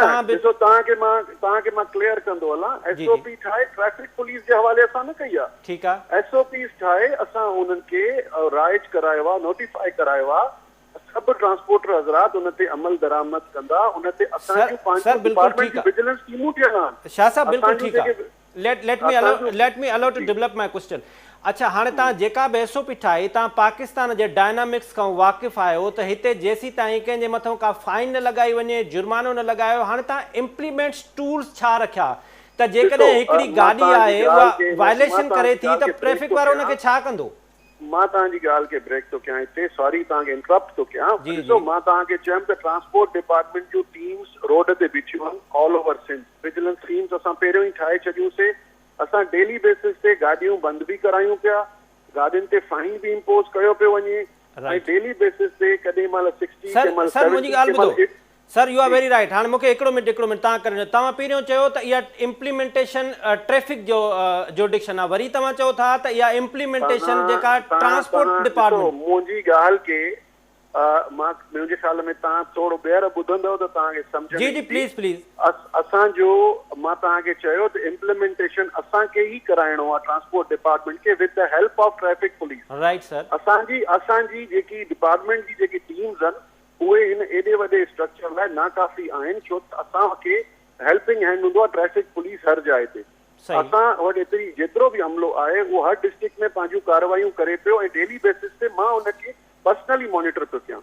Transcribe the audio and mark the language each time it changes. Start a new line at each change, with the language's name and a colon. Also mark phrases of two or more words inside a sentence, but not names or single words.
Sindhi: तव्हांखे मां क्लियर कंदो हलां, SOP ठाहे
English: traffic police
Sindhi: जे हवाले असां न कई आहे। ठीकु आहे, SOPs ठाहे असां उन्हनि खे राइज करायो आहे, नोटिफाई करायो आहे। सभु ट्रांसपोर्टर हज़रात उन ते अमल दरामद कंदा, उन ते असांजूं पंहिंजूं डिपार्टमेंट जी विजिलेंस टीमूं ठहियल आहिनि। शाह साहब बिल्कुलु ठीकु आहे।
English: Let me allow to develop my question.
Sindhi: अच्छा, हाणे तव्हां जेका बि SOP ठाही, तव्हां पाकिस्तान जे डायनामिक्स खां वाक़िफ़ आहियो त हिते जेसीं ताईं कंहिंजे मथां का फाइन न लॻाई वञे, जुर्मानो न लॻायो, हाणे तव्हां
English: implements tools
Sindhi: छा रखिया त जेकॾहिं हिकिड़ी गाॾी आहे उहा वायलेशन करे थी त ट्रैफिक वारो उनखे छा कंदो? मां तव्हांजी ॻाल्हि खे ब्रेक थो कयां हिते, सॉरी तव्हांखे इंटरप्ट थो कयां। ॾिसो, मां तव्हांखे चयुमि त
English: transport department
Sindhi: जूं टीम्स रोड ते बीठियूं आहिनि
English: all over Sindh. vigilance teams
Sindhi: असां पहिरियों ई ठाहे छॾियूंसीं। असां
English: daily basis
Sindhi: ते गाॾियूं बंदि बि करायूं पिया, गाॾियुनि ते फाइन बि इम्पोज कयो पियो वञे, ऐं
English: daily basis
Sindhi: ते कॾहिं महिल 60 सर मुंहिंजी ॻाल्हि ॿुधो सर,
English: You are very right.
Sindhi: हाणे मूंखे हिकिड़ो मिनट तव्हां करे, तव्हां पहिरियों चयो त इहा इम्प्लीमेंटेशन ट्रैफिक जो जुरिडिक्शन आहे, वरी तव्हां चओ था त इहा इम्प्लीमेंटेशन जेका
English: transport department.
Sindhi: मुंहिंजी ॻाल्हि खे मुंहिंजे ख़्याल में तव्हां थोरो ॿीहर ॿुधंदव त तव्हांखे सम्झ में। जी प्लीज़। असांजो, मां तव्हांखे चयो त इम्प्लीमेंटेशन असांखे ई कराइणो आहे
English: transport department
Sindhi: खे
English: with the help of traffic police. Right sir.
Sindhi: असांजी जेकी डिपार्टमेंट जी जेकी टीम्स आहिनि उहे हिन एॾे वॾे स्ट्रक्चर लाइ नाकाफ़ी आहिनि, छो त असांखे
English: helping hand
Sindhi: हूंदो आहे
English: traffic police
Sindhi: हर जाइ ते। असां वटि एतिरी जेतिरो बि अमलो आहे उहो हर डिस्ट्रिक्ट में पंहिंजूं कार्रवाइयूं करे पियो ऐं
English: daily basis
Sindhi: ते मां उनखे पर्सनली मॉनिटर पियो कयां।